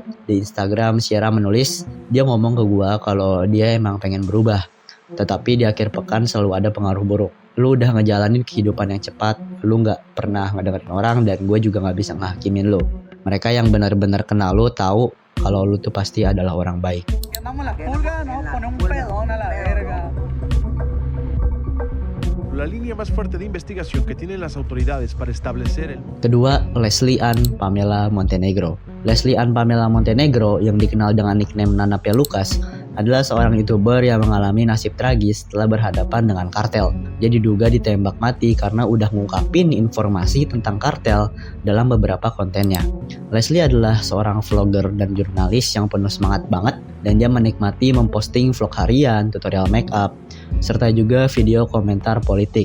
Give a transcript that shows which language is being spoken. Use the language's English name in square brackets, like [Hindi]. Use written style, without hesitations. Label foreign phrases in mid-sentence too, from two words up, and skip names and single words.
[Indonesian] Di Instagram, Sierra menulis, dia ngomong ke gue kalau dia emang pengen berubah, tetapi di akhir pekan selalu ada pengaruh buruk. Lu udah ngejalanin kehidupan yang cepat, lu gak pernah ngedengerin orang, dan gue juga gak bisa ngehakimin lu. Mereka yang benar-benar kenal lu tahu kalau lu tuh pasti adalah orang baik. [Spanish] La línea más fuerte de investigación que tienen las autoridades para establecer el... [Indonesian] Kedua, Leslie Ann Pamela Montenegro. Leslie Ann Pamela Montenegro yang dikenal dengan nickname Nana Pelucas adalah seorang YouTuber yang mengalami nasib tragis setelah berhadapan dengan kartel. Dia diduga ditembak mati karena udah ngungkapin informasi tentang kartel dalam beberapa kontennya. Leslie adalah seorang vlogger dan jurnalis yang penuh semangat banget, dan dia menikmati memposting vlog harian, tutorial makeup, serta juga video komentar politik.